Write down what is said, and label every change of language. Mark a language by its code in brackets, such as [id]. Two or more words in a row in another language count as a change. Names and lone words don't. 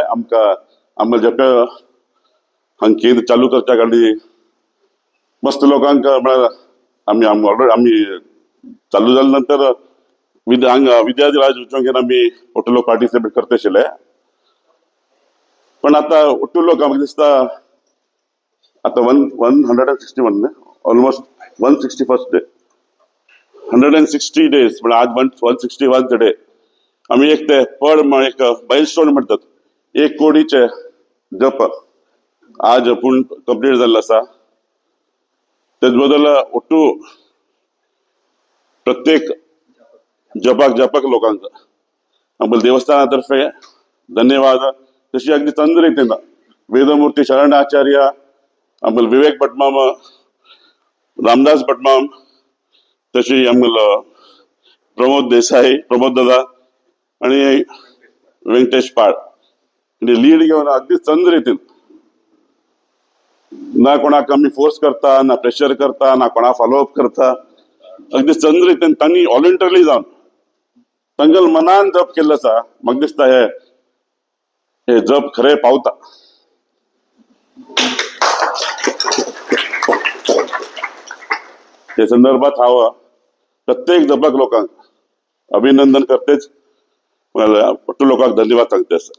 [kok] आमकां जप हांगा केंद्र चालू करच्या खाली मस्त लोकांक म्हळ्यार आमी चालू जाल्या नंतर विद्यार्थी उच्चोंकेन आमी ओटू लोक पार्टिसिपेट करता आशिल्ले. पण आता ओटू लोक म्हाका दिसता आता 161 ऑलमोस्ट 161st डे 160 डेज म्हणजे आज 161th डे आम्ही एक ते एक माइलस्टोन म्हणतात 1 कोटीचे जप आज पूर्ण कंप्लीट झालेला असा. तेच बद्दल ओटू प्रत्येक जपक लोकांक आमच्या देवस्थानातर्फे धन्यवाद. तशी अगदी चंद रीतीन वेदमूर्ती शरण आचार्य आमच्या विवेक भटमाम रामदास भटमाम तशी आमच्या प्रमोद देसाई प्रमोद दादा आणि व्यंकटेश पाळ लीड घेऊन अगदी चंद रीतीन ना कोणाक आम्ही फोर्स करता ना प्रेशर करता ना कोणा फॉलोअप करता अगदी चंद रीतीन तांणी वॉलंटरली जावन तांगेल मनान जप केल्लो आसा. म्हाका दिसता हे जप खरे पावता. हे संदर्भात हांव प्रत्येक जपक लोकांक अभिनंदन करतेच ओटू लोकांक धन्यवाद सांगते आसा.